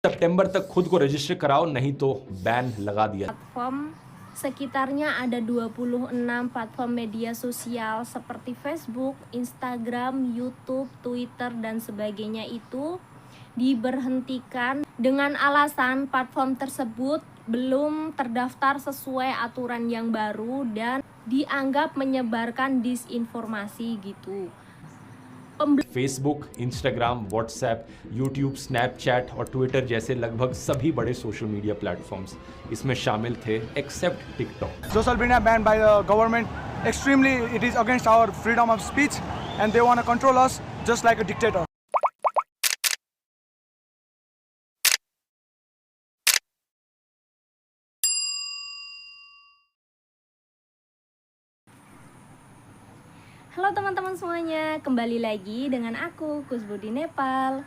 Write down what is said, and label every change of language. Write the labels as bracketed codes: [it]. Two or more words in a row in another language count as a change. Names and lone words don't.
[hi] सितंबर तक खुद को रजिस्टर कराओ, नहीं तो बैन लगा दिया। [id] Platform sekitarnya ada 26 platform media sosial seperti Facebook, Instagram, YouTube, Twitter, dan sebagainya itu diberhentikan dengan alasan platform tersebut belum terdaftar sesuai aturan yang baru dan dianggap menyebarkan disinformasi gitu. [hi] फेसबुक, इंस्टाग्राम, व्हाट्सएप, यूट्यूब, स्नैपचैट और ट्विटर जैसे लगभग सभी बड़े [en] social media platforms [hi] इसमें शामिल थे, एक्सेप्ट टिकटॉक। [en] Social media banned by the government. Extremely, it is against our freedom of speech, and they want to control us just like a dictator. [id] Halo teman-teman semuanya, kembali lagi dengan aku, Kusbu di Nepal.